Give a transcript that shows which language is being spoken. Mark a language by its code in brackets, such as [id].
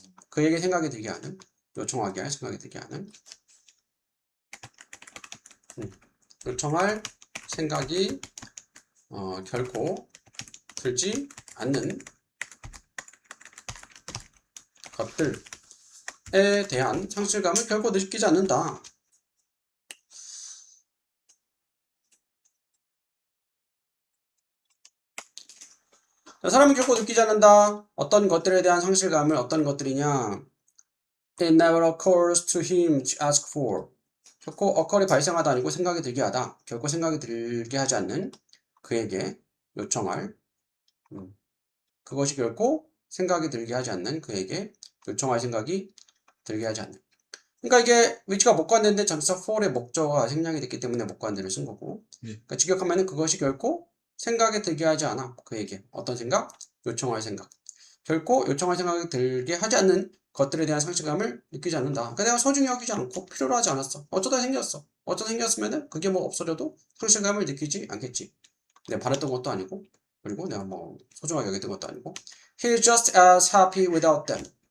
[ko] 그에게 생각이 들게 하는, 요청하게 할 생각이 들게 하는, 요청할 생각이 결코 들지 않는 것들에 대한 상실감을 결코 느끼지 않는다. 사람은 결코 느끼지 않는다. 어떤 것들에 대한 상실감을 어떤 것들이냐? [en] It never occurs to him to ask for. [ko] 결코 occur이 발생하다 아니고 생각이 들게 하다. 결코 생각이 들게 하지 않는 그에게 요청할 그것이 결코 생각이 들게 하지 않는 그에게 요청할 생각이 들게 하지 않는. 그러니까 이게 위치가 목관대인데 전치사 for의 목적어가 생략이 됐기 때문에 목관대를 쓴 거고. 그러니까 직역하면은 그것이 결코 생각이 들게 하지 않아. 그에게 어떤 생각? 요청할 생각. 결코 요청할 생각이 들게 하지 않는 것들에 대한 상실감을 느끼지 않는다. 그러니까 내가 소중히 여기지 않고 필요로 하지 않았어. 어쩌다 생겼어. 어쩌다 생겼으면은 그게 뭐 없어져도 상실감을 느끼지 않겠지. 내가 바랬던 것도 아니고 그리고 내가 뭐 소중하게 여겼던 것도 아니고. [en] He's just as happy without them.